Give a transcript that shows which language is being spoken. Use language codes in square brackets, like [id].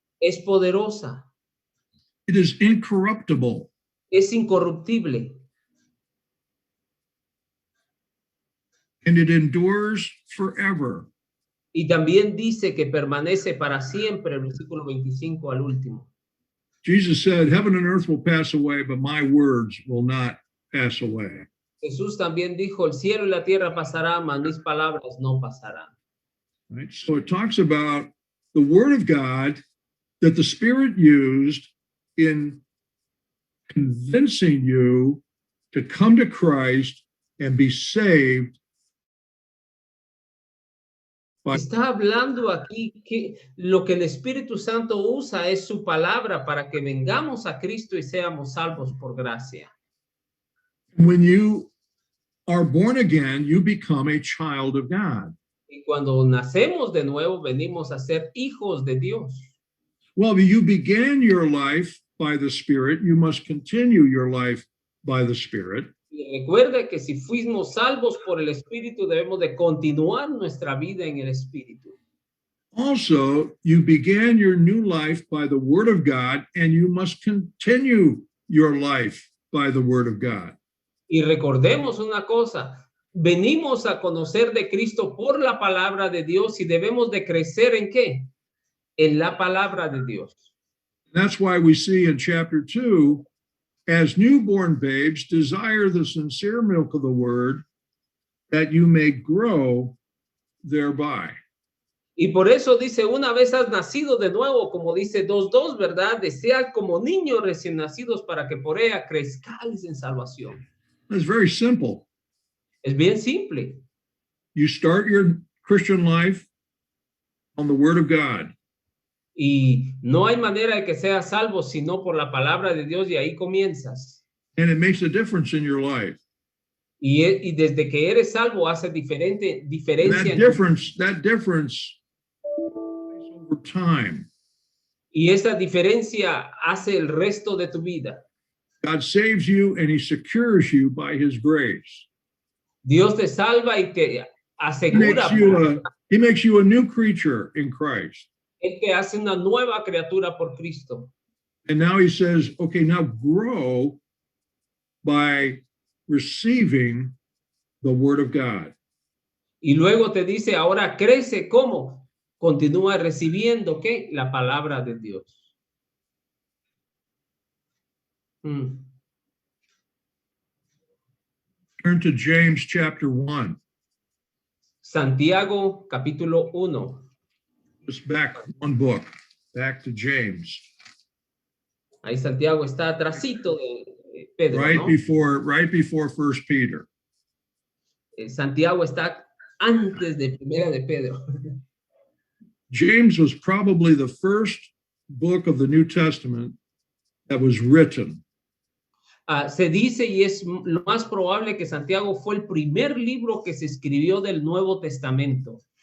[es] Es poderosa. [en] It is incorruptible. [es] Es incorruptible. [en] And it endures forever. [es] Y también dice que permanece para siempre, el versículo 25 al último. [en] Jesus said, heaven and earth will pass away, but my words will not pass away. [es] Jesús también dijo, el cielo y la tierra pasarán, mas mis palabras no pasarán. [en] Right? So it talks about the Word of God that the Spirit used in convincing you to come to Christ and be saved. [es] Está hablando aquí que lo que el Espíritu Santo usa es su palabra para que vengamos a Cristo y seamos salvos por gracia. [en] When you are born again, you become a child of God. [es] Y cuando nacemos de nuevo, venimos a ser hijos de Dios. [en] Well, you began your life by the Spirit. You must continue your life by the Spirit. [es] Y recuerde que si fuimos salvos por el Espíritu, debemos de continuar nuestra vida en el Espíritu. [en] Also, you began your new life by the Word of God, and you must continue your life by the Word of God. [es] Y recordemos una cosa, venimos a conocer de Cristo por la palabra de Dios y debemos de crecer ¿en qué? En la palabra de Dios. [en] That's why we see in chapter 2, as newborn babes, desire the sincere milk of the Word, that you may grow thereby. [es] Y por eso dice, una vez has nacido de nuevo, como dice 2:2, ¿verdad? Desead como niños recién nacidos para que por ella crezcáis en salvación. [en] It's very simple. [es] Es bien simple. [en] You start your Christian life on the Word of God. [es] Y no hay manera de que seas salvo sino por la palabra de Dios, y ahí comienzas. [en] And it makes a difference in your life. [es] Y desde que eres salvo hace [en] And [es] diferencia [en] that difference over time. [es] y esa diferencia hace el resto de tu vida. [en] God saves you and he secures you by his grace. [es] Dios te salva y te [en] He [es] asegura. [en] makes you a new creature in Christ. [es] Él te hace una nueva criatura por Cristo. [en] And now he says, okay, now grow by receiving the word of God. [es] Y luego te dice, ahora crece, ¿cómo? Continúa recibiendo, ¿qué? La palabra de Dios. [en] Turn to James chapter 1. [es] Santiago capítulo 1. [en] Just back one book, back to James. [es] Ahí Santiago está atrasito de Pedro, [en] Right [es] ¿no? [en] before First Peter. [es] Santiago está antes de Primera de Pedro. [en] James was probably the first book of the New Testament that was written. [es] Se dice, y es lo más probable, que Santiago fue el primer libro que se escribió del Nuevo Testamento.